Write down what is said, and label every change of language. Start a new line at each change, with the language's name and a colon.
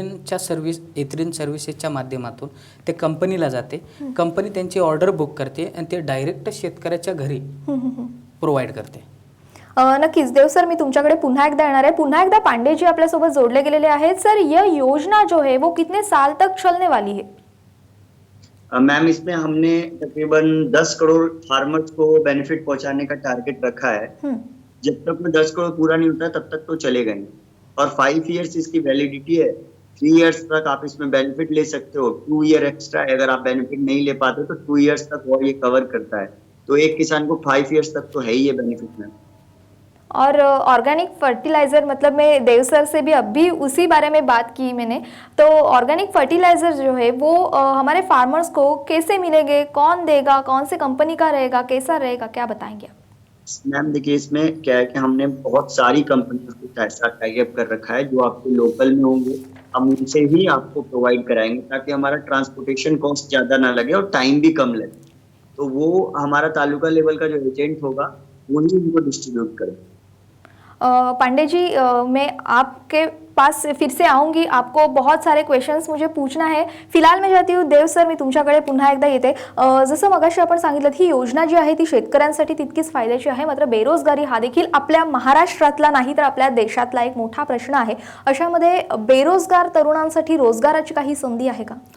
Marathi: एथरिन सर्व्हिसेसच्या माध्यमातून ते कंपनीला जाते, कंपनी त्यांची ऑर्डर बुक करते आणि ते डायरेक्ट शेतकऱ्याच्या घरी प्रोव्हाइड करते. नक्कीच देव सर, मी तुमच्याकडे पुन्हा एकदा येणार आहे. पुन्हा एकदा पांडे जी आपल्यासोबत जोडले गेलेले आहेत.
Hindi: सर, यह योजना जो है वो कितने साल तक चलने वाली है? मैम इसमें हमने तकरीबन 10 करोड़ फार्मर्स को बेनिफिट पहुंचाने का टारगेट रखा है। हम्म, जब तक वो 10 करोड़ पूरा नहीं होता तब तक तो चलेगा नहीं। और 5 इयर्स इसकी वैलिडिटी है। 3 इयर्स तक आप इसमें बेनिफिट ले सकते हो। 2 ईयर एक्स्ट्रा अगर आप बेनिफिट नहीं ले पाते तो 2 इयर्स तक और ये कवर करता है। तो एक किसान को 5 इयर्स तक तो है ही ये बेनिफिट में। और ऑर्गेनिक फर्टिलाइज़र मतलब मैं देव सर से भी अभी उसी बारे में बात की मैंने। तो ऑर्गेनिक फर्टिलाइज़र जो है वो हमारे फार्मर्स को कैसे मिलेंगे, कौन देगा, कौन सी कंपनी का रहेगा, कैसा रहेगा, क्या बताएंगे आप? मैम देखिए इसमें क्या है कि हमने बहुत सारी कंपनियों के साथ टाई अप कर रखा है जो आपके लोकल में होंगे। हम उनसे ही आपको प्रोवाइड कराएंगे ताकि हमारा ट्रांसपोर्टेशन कॉस्ट ज्यादा ना लगे और टाइम भी कम लगे। तो वो हमारा तालुका लेवल का जो एजेंट होगा वही उनको डिस्ट्रीब्यूट करेगा। पांडे जी, मैं आपके पास फिर से आऊंगी, आपको बहुत सारे क्वेश्चन्स मुझे पूछना आहे।
Marathi: फिलहाल मी जाती हूँ देव सर, मी तुमच्याकडे पुन्हा एकदा येते। जसं मगाशी आपण सांगितलं ही योजना जी आहे ती शेतकऱ्यांसाठी तितकीच फायद्याची आहे, मात्र बेरोजगारी हा देखील आपल्या महाराष्ट्रातला नाही तर आपल्या देशातला एक मोठा प्रश्न आहे। अशामध्ये बेरोजगार तरुणांसाठी रोजगाराची काही संधी आहे का?